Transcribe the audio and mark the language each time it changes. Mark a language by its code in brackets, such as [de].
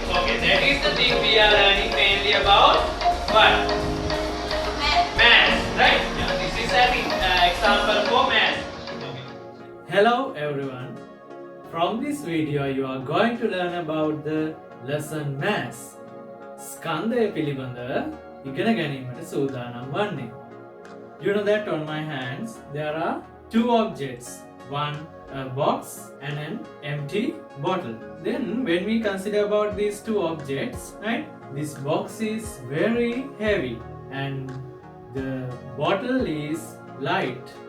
[en] Okay, that is the thing we are learning mainly about what? Mass, right? Now, this is an example for mass. Okay. Hello everyone. From this video you are going to learn about the lesson mass. [si] ස්කන්ධය පිළිබඳ ඉගෙන ගැනීමට සූදානම් වන්නේ. [en] You know that on my hands there are two objects. One a box and an empty bottle. Then when we consider about these two objects, right? This box is very heavy and the bottle is light.